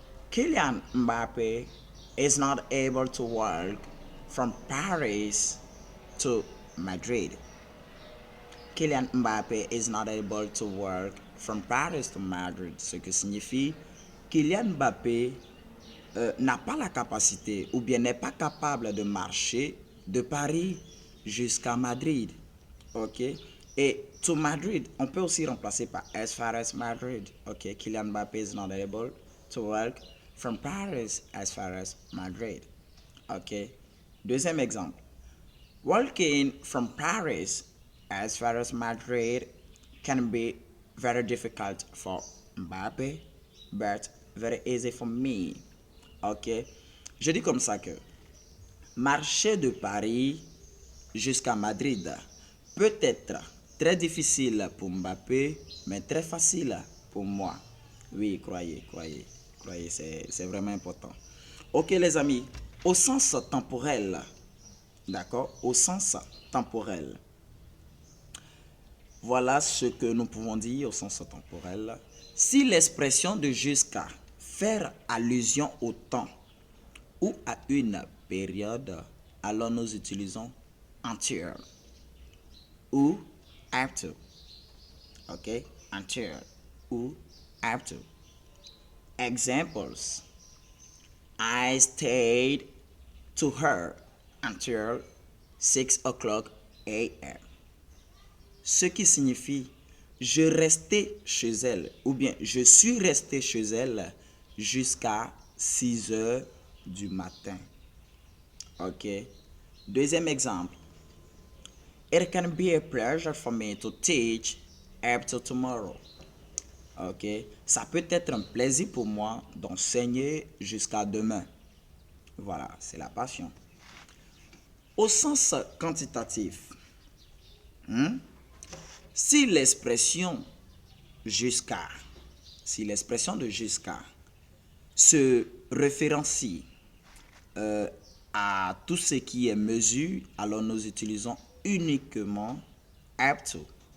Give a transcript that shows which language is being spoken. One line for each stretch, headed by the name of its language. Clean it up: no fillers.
English: Kylian Mbappe is not able to walk from Paris to Madrid. Kylian Mbappé is not able to walk from Paris to Madrid,
French: ce qui signifie Kylian Mbappé n'a pas la capacité ou bien n'est pas capable de marcher de Paris jusqu'à Madrid. Ok. Et
English: to Madrid,
French: on peut aussi remplacer par
English: as far as Madrid. Ok. Kylian Mbappé is not able to walk from Paris as far as Madrid. Ok.
French: Deuxième exemple.
English: Walking from Paris as far as Madrid can be very difficult for Mbappé, but very easy for me. Ok?
French: Je dis comme ça que marcher de Paris jusqu'à Madrid peut être très difficile pour Mbappé, mais très facile pour moi. Oui, croyez, c'est vraiment important. Ok les amis, au sens temporel, d'accord, au sens temporel, voilà ce que nous pouvons dire au sens temporel. Si l'expression de jusqu'à faire allusion au temps ou à une période, alors nous utilisons until ou up to. Ok? Until ou up to. Examples.
English: I stayed to her until 6 o'clock a.m.
French: Ce qui signifie je restais chez elle ou bien je suis resté chez elle jusqu'à 6 heures du matin. Ok. Deuxième exemple.
English: It can be a pleasure for me to teach up to tomorrow. Ok.
French: Ça peut être un plaisir pour moi d'enseigner jusqu'à demain. Voilà, c'est la passion. Au sens quantitatif, si l'expression jusqu'à, si l'expression de jusqu'à se référencie à tout ce qui est mesure, alors nous utilisons uniquement up to.